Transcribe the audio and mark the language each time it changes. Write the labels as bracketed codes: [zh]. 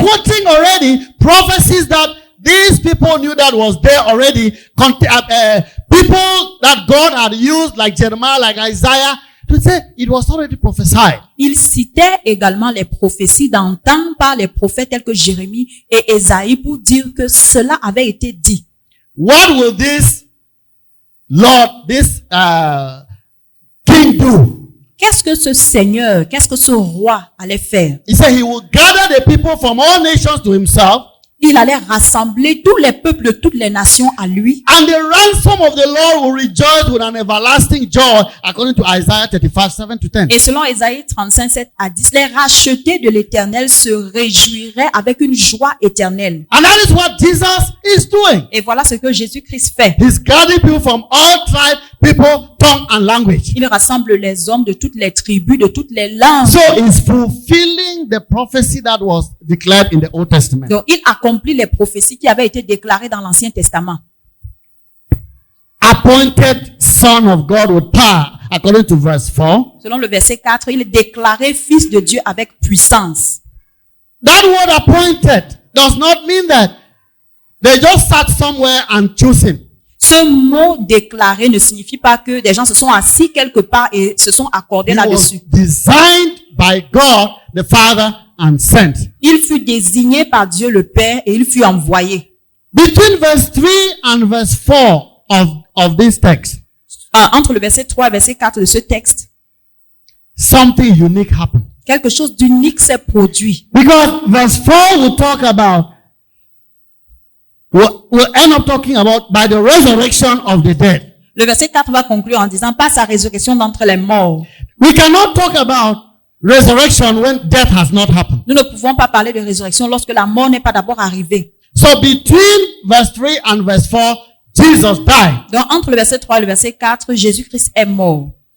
[en] quoting already prophecies that these people knew that was there already. People that God had used, like Jeremiah, like Isaiah, to say it was already prophesied. [fr] Il citait également les prophéties d'antan par les prophètes tels que Jérémie et Ésaïe pour dire que cela avait été dit. [en] What will this Lord, this king do? [fr] Qu'est-ce que ce Seigneur, qu'est-ce que ce roi allait faire? [en] He said he will gather the people from all nations to himself, [fr] Il allait rassembler tous les peuples de toutes les nations à lui. [en] and the ransom of the Lord will rejoice with an everlasting joy, according to Isaiah 35:7-10. [fr] Et selon Ésaïe 35, 7 à 10, les rachetés de l'Éternel se réjouiraient avec une joie éternelle. [en] And that is what Jesus is doing. [fr] Et voilà ce que Jésus-Christ fait. [en] He's gathering people from all tribes, people, tongue, and language. [fr] Il rassemble les hommes de toutes les tribus, de toutes les langues. [en] So he's fulfilling fulfilling the prophecy that was declared in the Old Testament. [fr] Donc, il accomplit les prophéties qui avaient été déclarées dans l'Ancien Testament. [en] Appointed Son of God with power, according to verse 4. [fr] Selon le verset 4, il est déclaré fils de Dieu avec puissance. [en] That word appointed does not mean that they just sat somewhere and chose him. [fr] Ce mot déclaré ne signifie pas que des gens se sont assis quelque part et se sont accordés [en] He was [fr] là-dessus. [en] designed by God the Father and sent. [fr] Il fut désigné par Dieu le Père et il fut envoyé. [en] Between verse 3 and verse 4 of this text, [fr] Entre le verset 3 et le verset 4 de ce texte, [en] something unique happened. [fr] quelque chose d'unique s'est produit. [en] Because verse 4 will talk about, we'll end up talking about by the resurrection of the dead. [fr] Le verset 4 va conclure en disant par sa résurrection d'entre les morts. [en] We cannot talk about resurrection when death has not happened. [fr] Nous ne pouvons pas parler de résurrection lorsque la mort n'est pas d'abord arrivée. [en] So between verse 3 and verse 4, Jesus died. [fr] Donc entre le verset 3 et le verset 4, Jésus-Christ est mort.